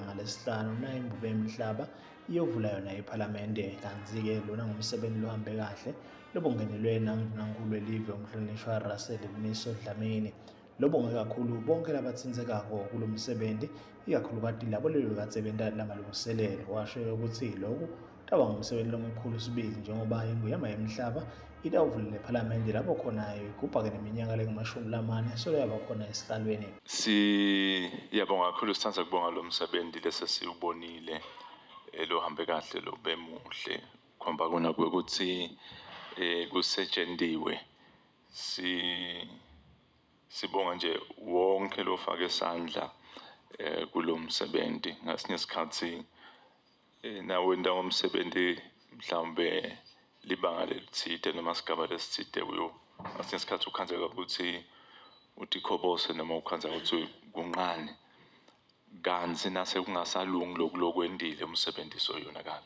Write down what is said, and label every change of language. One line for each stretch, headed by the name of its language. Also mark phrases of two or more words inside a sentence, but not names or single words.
Swati: ngalesihlanu nayimbube emihlaba iyovula yona iPhalamende kanti-ke lona ngumsebenzi lohambe kahle lobongenelwe naNdvunankhulu welive umhlonishwa Russell Miso Dlamini lobonge kakhulu bonke labatsindzekako kulo msebenzi ikakhulukati labo lebekade benta lamalungiselelo washo ukuthi lokhu taba ngumsebenzi lomkhulu sibili njengoba inguyama yemhlaba itawuvulela iPhalamende lapho khona igubhake neminyaka lengu40 solo yaba khona esihlalweni. Siyabonga kakhulu sithanda kubonga lo msebenzi lesesiubonile lohambe kahle lo bemuhle khomba kona ukuthi kusetshendiwe sibonga nje wonke lofaka isandla kulo msebenzi ngasinye isikhathi nawe ndawo umsebenzi mhlawumbe libanga lelithide noma sigaba lesithide kuyo ngasinye isikhathi ukhanzeka ukuthi utikhobose noma ukhanzeka ukuthi kunqane kanzi nase kungasalungi lokwendile umsebenzi soyonakala.